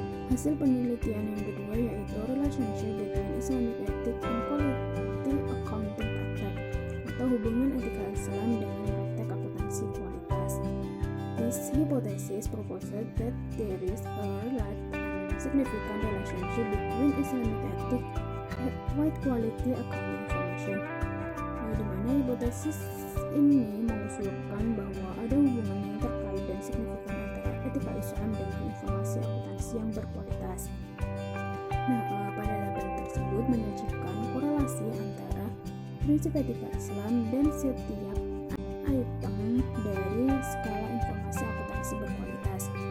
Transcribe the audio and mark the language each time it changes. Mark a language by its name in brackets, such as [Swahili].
[Indonesian] Hasil penelitian yang kedua yaitu [English] relationship between Islamic ethics and quality accounting [Indonesian] atau hubungan etika Islam dengan praktek akuntansi kualitas. [English] This hypothesis proposed that there is a large and significant relationship between Islamic ethics and high quality accounting information. [Indonesian] Di mana hipotesis ini mengusulkan bahwa ada hubungan yang terkait dan signifikan antara etika Islam dengan informasi akuntansi yang berkualitas. Pada tabel tersebut menyajikan korelasi antara prinsip etika Islam dan setiap item dari skala informasi akuntansi berkualitas.